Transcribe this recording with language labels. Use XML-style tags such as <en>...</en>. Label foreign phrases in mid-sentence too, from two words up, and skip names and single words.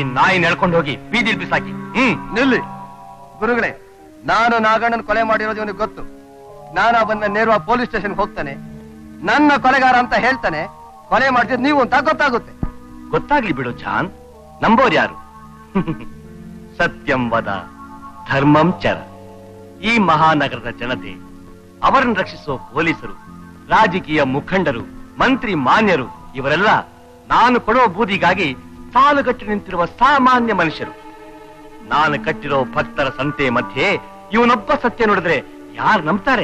<kn>ನಾಯಿ ನಡ್ಕೊಂಡು ಹೋಗಿ ಬೀದಿಲ್ ಬಿಸಾಕಿ. ನಿಲ್ಲಿ ಗುರುಗಳೇ, ನಾನು ನಾಗಣ್ಣನ ಕೊಲೆ ಮಾಡಿರೋದು ಇವನಿಗೆ ಗೊತ್ತು. ನಾನು ಬಂದ ನೇರವಾಗಿ</kn> <en>police station</en> <kn>ಹೋಗ್ತಾನೆ, ನನ್ನ ಕೊಲೆಗಾರ ಅಂತ ಹೇಳ್ತಾನೆ. ಕೊಲೆ ಮಾಡ್ತಿದ್ ನೀವು ಅಂತ ಗೊತ್ತಾಗುತ್ತೆ. ಗೊತ್ತಾಗ್ಲಿ ಬಿಡು ಜಾನ್, ನಂಬೋರ್ ಯಾರು?</kn> <sa>ಸತ್ಯಂ ವದ ಧರ್ಮಂ ಚರ.</sa> <kn>ಈ ಮಹಾನಗರದ ಜನತೆ, ಅವರನ್ನು ರಕ್ಷಿಸುವ ಪೊಲೀಸರು, ರಾಜಕೀಯ ಮುಖಂಡರು, ಮಂತ್ರಿ ಮಾನ್ಯರು, ಇವರೆಲ್ಲ ನಾನು ಕೊಡುವ ಬೂದಿಗಾಗಿ ಸಾಲುಗಟ್ಟಿ ನಿಂತಿರುವ ಸಾಮಾನ್ಯ ಮನುಷ್ಯರು. ನಾನು ಕಟ್ಟಿರೋ ಭಕ್ತರ ಸಂತೆ ಮಧ್ಯೆ ಇವನೊಬ್ಬ ಸತ್ಯ ನೋಡಿದ್ರೆ ಯಾರು ನಂಬ್ತಾರೆ?</kn>